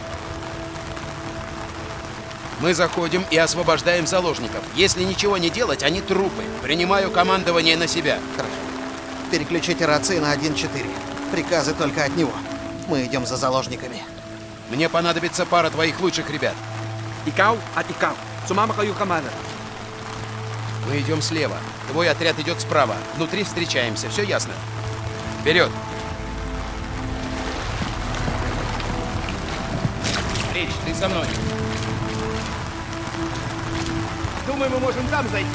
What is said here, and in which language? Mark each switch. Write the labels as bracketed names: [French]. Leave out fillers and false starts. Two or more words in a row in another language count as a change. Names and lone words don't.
[Russian] Мы заходим и освобождаем заложников. Если ничего не делать, они трупы. Принимаю командование на себя. Хорошо. Переключите рации на 1-4. Приказы только от него. Мы идем за заложниками. Мне понадобится пара твоих лучших ребят. [Filipino] Ikaw at ikaw. Sumama kayo, Commander. [Russian] Мы идем слева. Твой отряд идет справа. Внутри встречаемся. Все ясно? Вперед! Рич, ты со мной. Думаю, мы можем там зайти.